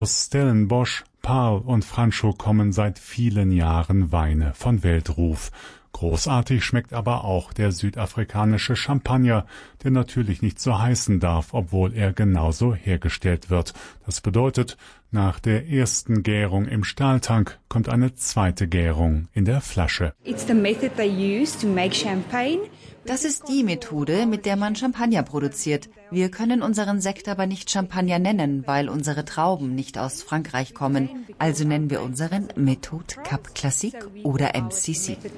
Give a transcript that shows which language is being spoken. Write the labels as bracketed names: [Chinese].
[German] Aus Stellenbosch, Paarl und Franco kommen seit vielen Jahren Weine von Weltruf. Großartig schmeckt aber auch der südafrikanische Champagner, der natürlich nicht so heißen darf, obwohl er genauso hergestellt wird. Das bedeutet, nach der ersten Gärung im Stahltank kommt eine zweite Gärung in der Flasche. [English] It's the method they use to make champagne. [German] Das ist die Methode, mit der man Champagner produziert. Wir können unseren Sekt aber nicht Champagner nennen, weil unsere Trauben nicht aus Frankreich kommen. Also nennen wir unseren Methode Cap Classique oder MCC.